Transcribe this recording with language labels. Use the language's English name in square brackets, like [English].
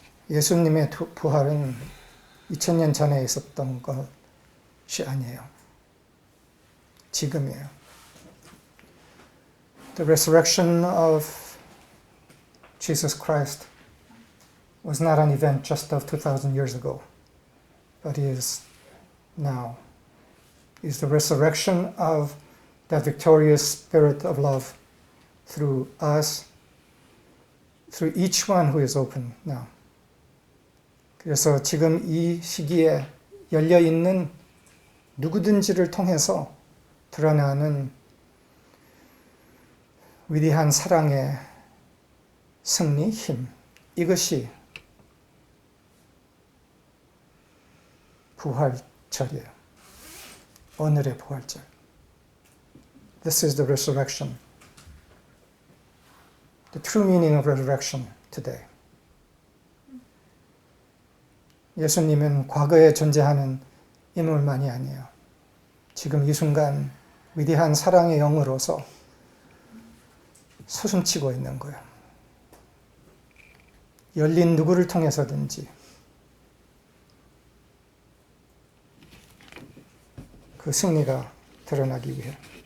[Korean] 예수님의 부활은 2000년 전에 있었던 것이 아니에요. 지금이에요. [English] The resurrection of Jesus Christ was not an event just of 2,000 years ago, but is now. Is the resurrection of that victorious spirit of love through us, through each one who is open now. [Korean] 그래서 지금 이 시기에 열려있는 누구든지를 통해서 드러나는 위대한 사랑의 승리, 힘, 이것이 부활절이에요. 오늘의 부활절. [English] This is the resurrection the true meaning of resurrection today. [Korean] 예수님은 과거에 존재하는 인물만이 아니에요. 지금 이 순간 위대한 사랑의 영으로서 솟음치고 있는 거예요. 열린 누구를 통해서든지 그 승리가 드러나기 위해.